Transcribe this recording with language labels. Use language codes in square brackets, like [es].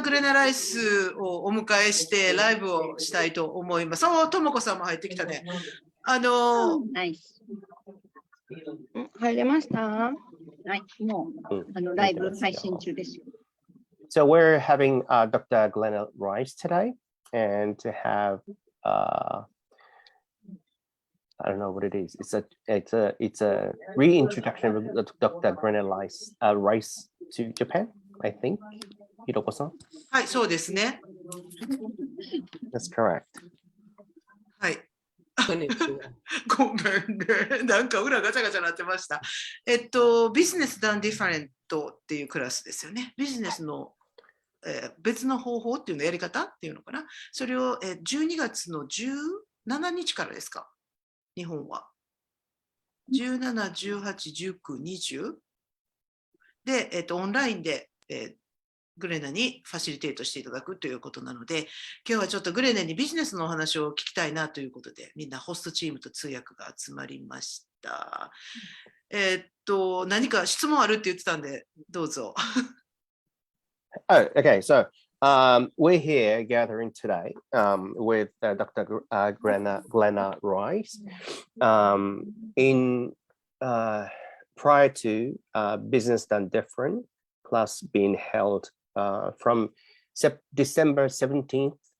[ja] グレナライスをお迎えしてライブをしたいと思います。ともこさんも入ってきたね。ナイス。入れました？はい、もうライブ配信中ですよ。 [en] So we're having Dr. Glenna Rice today, and to have I don't know what it is. It's a reintroduction of Dr. Glenna Rice to Japan, I think. [ja] ひろこさん。はい、そうですね。 [en] That's correct. [ja] はい。こんにちは。ごめんね。なんか裏ガチャガチャなってました。ビジネスダンディファレントっていうクラスですよね。ビジネスの、別の方法っていうのやり方っていうのかな。それを、12月の17日からですか。日本は。 17、18、19、20で、オンラインで、グレナにファシリテートしていただくということなので、今日はちょっとグレナにビジネスのお話を聞きたいなということで、みんなホストチームと通訳が集まりました。何か質問あるって言ってたんで、どうぞ。 [en] Oh, okay. So we're here gathering today with Dr. Glenna Rice in prior to Business Done Different class being held from December 17th